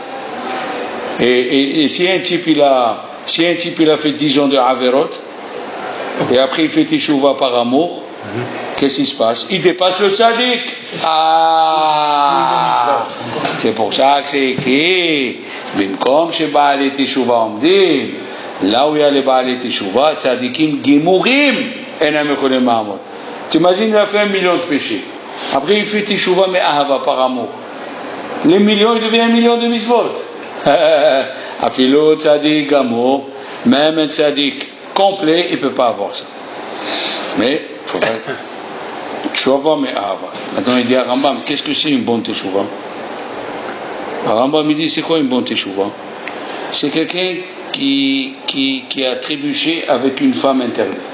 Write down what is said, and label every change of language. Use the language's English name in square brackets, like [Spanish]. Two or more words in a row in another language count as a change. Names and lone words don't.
[French] Et si un type il a fait 10 ans de averot et après il fait Teshuvah par amour, qu'est-ce qui se passe? Il dépasse le tzaddik. C'est pour ça que c'est écrit Bimkom chez [Hebrew] בעלי תשובה עומדים, [French] là où il y a les [Hebrew] בעלי תשובה צדיקים גמורים אינם יכולים לעמוד. [French] T'imagines, il a fait 1 million de péchés, après il fait Teshuvah [Hebrew] מאהבה [French] par amour, les millions, il devient 1 million de mitzvot. [Hebrew] אפילו צדיק גמור, [French] même un tzaddik complet, il ne peut pas avoir ça. Mais il faut faire Teshuvah [Hebrew] מאהבה. [French] Maintenant il dit à Rambam, qu'est-ce que c'est une bonne Teshuvah? Rambam il dit, c'est quoi une bonne Teshuvah? C'est quelqu'un qui a trébuché avec une femme interdite.